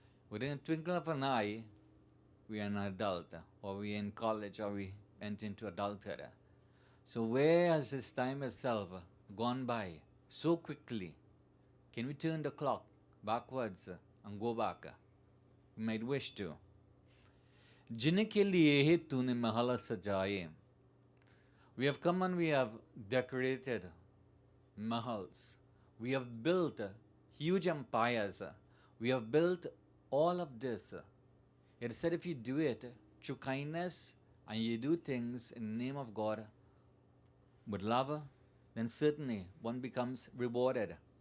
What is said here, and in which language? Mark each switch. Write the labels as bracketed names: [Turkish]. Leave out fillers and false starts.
[English] Within the twinkle of an eye, we are an adult, or we are in college, or we enter into adulthood. So where has this time itself gone by so quickly? Can we turn the clock backwards and go back? We might wish to. [Hindi] जिनके लिए है तूने महल सजाए. [English] We have come and we have decorated mahals. We have built huge empires. We have built all of this. It is said if you do it through kindness and you do things in the name of God with love, then certainly one becomes rewarded.